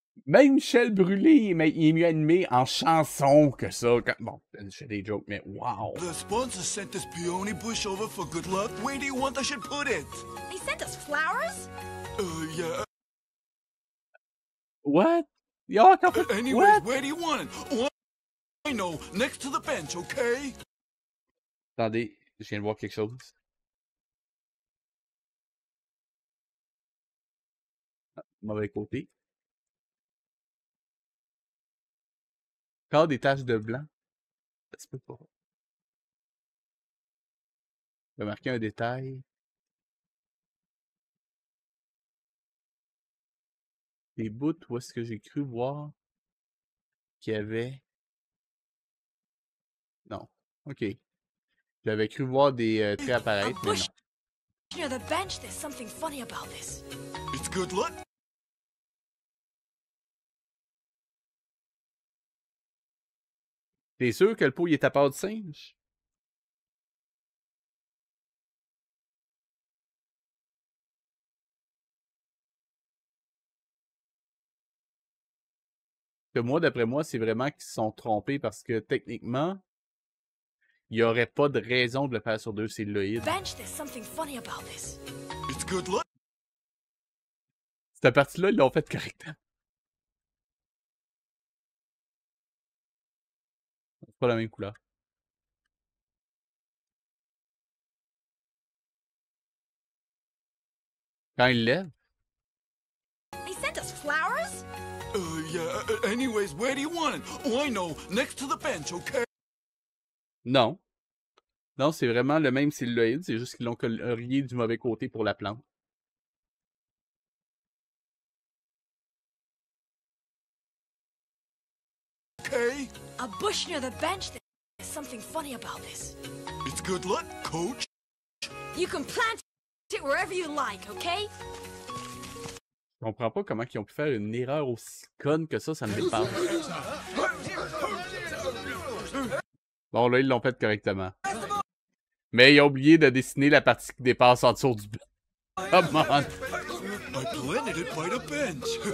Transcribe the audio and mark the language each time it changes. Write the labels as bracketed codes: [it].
[fr] Même Michel Brûlé, mais il est mieux animé en chanson que ça. Bon, je fais des jokes, mais wow! [en] The sponsor sent this peony bush over for good luck. Where do you want I should put it? They sent us flowers? Yeah. What? Y'all [fr] encore fait... [en] Anyways, What? where do you want it? Oh, I know, next to the bench, okay? [fr] Attendez, je viens de voir quelque chose. Ah, mauvais côté. Encore des taches de blanc. Ça se peut pas. Je vais marquer un détail. Des bouts où est-ce que j'ai cru voir qu'il y avait... Non. OK. J'avais cru voir des traits apparaître, mais non. [en] Near the bench, there's something funny about this. It's good luck. [fr] T'es sûr que le pot il est à part de singe? Que moi, d'après moi, c'est vraiment qu'ils se sont trompés parce que techniquement, il n'y aurait pas de raison de le faire sur deux celluloïdes. [en] Bench, there's something funny about this. It's good luck. [fr] Cette partie-là, ils l'ont fait correctement. C'est pas la même couleur. Quand il lève. [en] They sent us flowers? Yeah, anyways, where do you want it? Oh, I know, next to the bench, okay? [fr] Non. Non, c'est vraiment le même celluloïde, c'est juste qu'ils l'ont colorié du mauvais côté pour la plante. [en] Okay. A bush near the bench, there's something funny about this. It's good luck, coach. You can plant it wherever you like, okay? [fr] Je comprends pas comment ils ont pu faire une erreur aussi conne que ça me dépasse. Bon, là, ils l'ont fait correctement. Mais ils ont oublié de dessiner la partie qui dépasse en dessous du blanc. [en] Come on! I planted it by the bench.